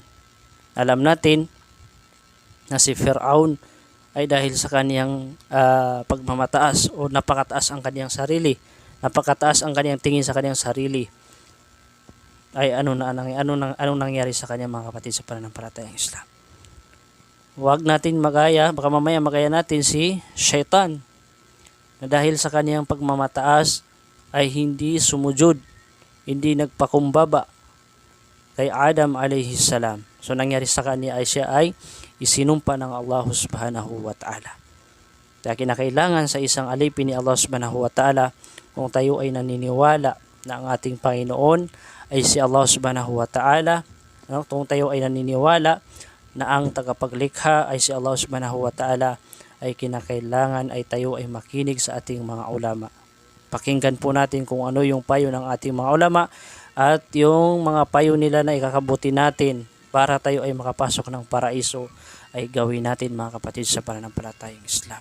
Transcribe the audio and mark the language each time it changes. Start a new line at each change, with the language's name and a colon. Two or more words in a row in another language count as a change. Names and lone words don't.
Filipino: Alam natin na si Firaun ay dahil sa kaniyang pagmamataas o napakataas ang kaniyang sarili, napakataas ang kaniyang tingin sa kaniyang sarili, ay anong nangyari sa kanya, mga kapatid sa pananampalatayang Islam. Huwag natin magaya, baka mamaya magaya natin si Shaitan, na dahil sa kaniyang pagmamataas ay hindi sumujud, hindi nagpakumbaba kay Adam
Arabic: alayhi salam.
Filipino: So nangyari sa kanya ay siya ay isinumpa ng Allah
Arabic: subhanahu wa ta'ala.
Filipino: Kaya kinakailangan sa isang alipin ni Allah
Arabic: subhanahu wa ta'ala,
Filipino: kung tayo ay naniniwala na ang ating Panginoon ay si Allah
Arabic: subhanahu wa ta'ala,
Filipino: kung tayo ay naniniwala na ang tagapaglikha ay si Allah
Arabic: subhanahu wa ta'ala,
Filipino: ay kinakailangan ay tayo ay makinig sa ating mga ulama. Pakinggan po natin kung ano yung payo ng ating mga ulama at yung mga payo nila na ikakabuti natin para tayo ay makapasok ng paraiso, ay gawin natin, mga kapatid sa pananampalatayang Islam.